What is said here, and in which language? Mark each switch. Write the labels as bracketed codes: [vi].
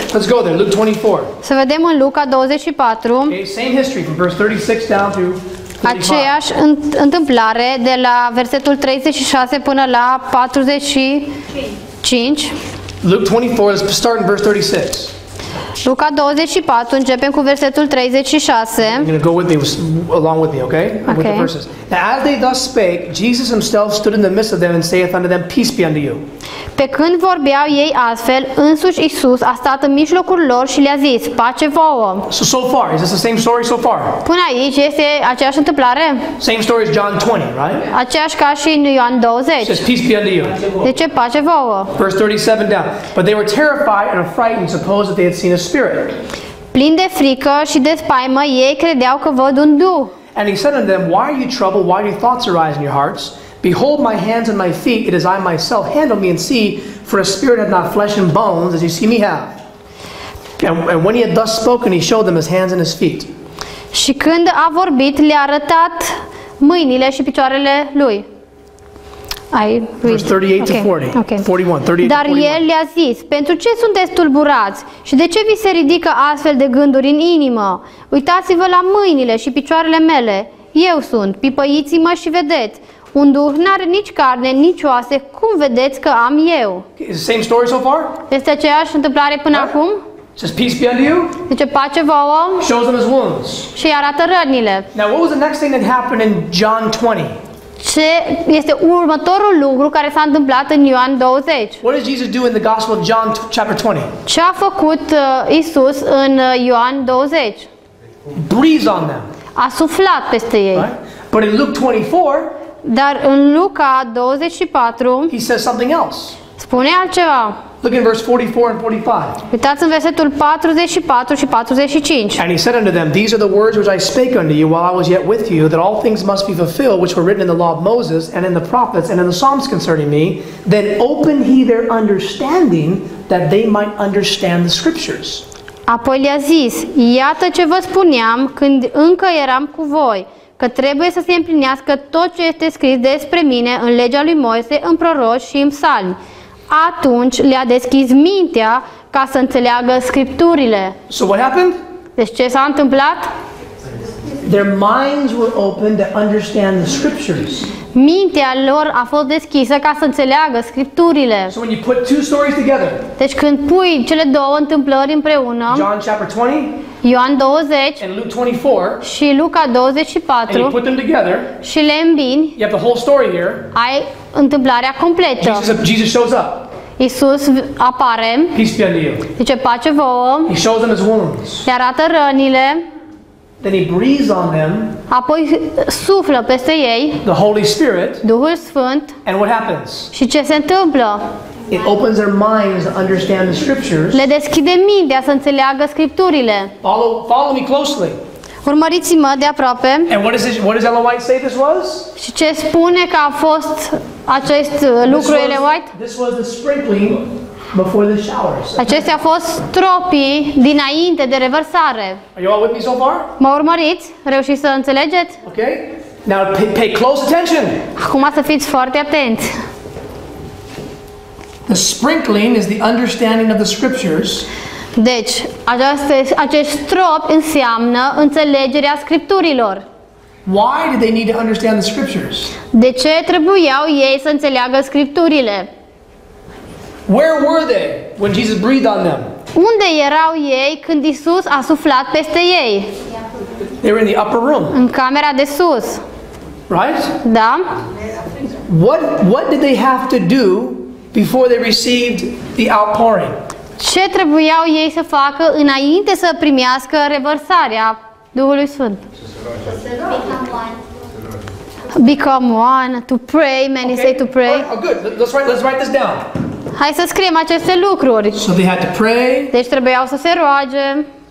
[en] Let's go there, Luke 24. [ro] Să vedem în Luca 24 [en] Okay, same history from verse 36 down through 45. [ro] aceeași întâmplare de la versetul 36 până la 45. [en] Luke 24, let's start in verse 36. [ro] Luca 24, începem cu versetul 36. [en] You're going to go with me, along with me, okay? With the Okay. verses. Now, as they thus spake, Jesus himself stood in the midst of them and saith unto them, Peace be unto you. [ro] Pe când vorbeau ei astfel, însuși Isus a stat în mijlocul lor și le-a zis, pace vouă. [en] So far, is this the same story so far? [ro] Până aici este aceeași întâmplare? [en] Same story as John 20, right? [ro] Aceeași ca și în Ioan [en] It [ro] 20. [en] says, Peace be unto you. [ro] De ce pace vouă? [en] Verse 37 down. But they were terrified and affrighted and supposed that they had seen a spirit. Plini de frică și de spaimă, ei credeau că văd un duh. And he said unto them, Why are you troubled? Why do thoughts arise in your hearts? Behold my hands and my feet, it is I myself. Handle me and see, for a spirit hath not flesh and bones, as you see me have. And when he had thus spoken, he showed them his hands and his feet. [ro] Și când a vorbit, le-a arătat mâinile și picioarele lui. [en] Verse 38 to 40. 41, 38 [ro] Dar [en] to 41. [ro] el le-a zis, pentru ce sunteți tulburați și de ce vi se ridică astfel de gânduri în inimă? Uitați-vă la mâinile și picioarele mele. Eu sunt, pipăiți-mă și vedeți. Un duh n-are nici carne, nici oase, cum vedeți că am eu? [en] Is the same story so far? [ro] Este aceeași întâmplare până acum? [en] Says, peace be unto you. [ro] Zice pace vouă [en] Shows them his wounds. [ro] și îi arată rănile. [en] Now, what was the next thing that happened in John 20? [ro] Ce este următorul lucru care s-a întâmplat în Ioan 20? [en] What does Jesus do in the Gospel of John chapter 20? [ro] Ce a făcut Isus în Ioan 20? [en] Breathes on them. [ro] A suflat peste ei. [en] Right? But in Luke 24, [ro] Dar în Luca 24 [en] he says something else. [ro] spune altceva. [en] Look in verse 44 and 45. [ro] Uitați în versetul 44 și 45. [en] And he said unto them, These are the words which I spake unto you while I was yet with you, that all things must be fulfilled which were written in the law of Moses, and in the prophets, and in the Psalms concerning me. Then opened he their understanding, that they might understand the Scriptures. [ro] Apoi le-a zis, iată ce vă spuneam când încă eram cu voi, că trebuie să se împlinească tot ce este scris despre mine în legea lui Moise, în proroci și în psalmi. Atunci le-a deschis mintea ca să înțeleagă Scripturile. [en] So what happened? [ro] Deci ce s-a întâmplat? [en] Their minds were opened to understand the Scriptures. [ro] Mintea lor a fost deschisă ca să înțeleagă Scripturile. [en] So when you put two stories together, [ro] Deci când pui cele două întâmplări împreună, [en] John chapter 20 [ro] Ioan 20 [en] and Luke 24, [ro] și Luca [en] and you [ro] 24, [en] put them together, [ro] și le îmbini, [en] you have the whole story here. [ro] ai întâmplarea completă. [en] Jesus shows up. [ro] Iisus apare, [en] Peace be unto you. [ro] zice pace vouă, [en] He shows them his wounds. [ro] le arată rănile, [en] Then he breathes on them, [ro] apoi suflă peste ei [en] the Holy Spirit, [ro] Duhul Sfânt [en] and what happens? [ro] și ce se întâmplă? [en] It opens their minds to understand the Scriptures. [ro] Le deschide mintea să înțeleagă Scripturile. [en] Follow me closely. [ro] Urmăriți-mă de aproape. [en] And what does Ellen White say this was? [ro] Și ce spune că a fost acest lucru Ellen White? [en] This was the sprinkling before the showers. [ro] Acestea au fost stropii dinainte de revărsare. [en] Are you all with me so far? [ro] Mă urmăriți? Reușiți să înțelegeți? [en] Okay. Now pay close attention. [ro] Acum să fiți foarte atenți. [en] The sprinkling is the understanding of the Scriptures. [ro] Deci, acest strop înseamnă înțelegerea Scripturilor. [en] Why did they need to understand the Scriptures? [ro] De ce trebuiau ei să înțeleagă Scripturile? [en] Where were they when Jesus breathed on them? [ro] Unde erau ei când Isus a suflat peste ei? [en] They were in the upper room, [ro] În camera de sus. [en] right? [ro] Da? [en] What did they have to do before they received the outpouring? [ro] Ce trebuiau ei să facă înainte să primească revărsarea Duhului Sfânt? [en] Become one, to pray, many say to pray. Oh, good. Let's write this down. [ro] Hai să scriem aceste lucruri. [en] So they had to pray. [ro] Deci trebuiau să se roage,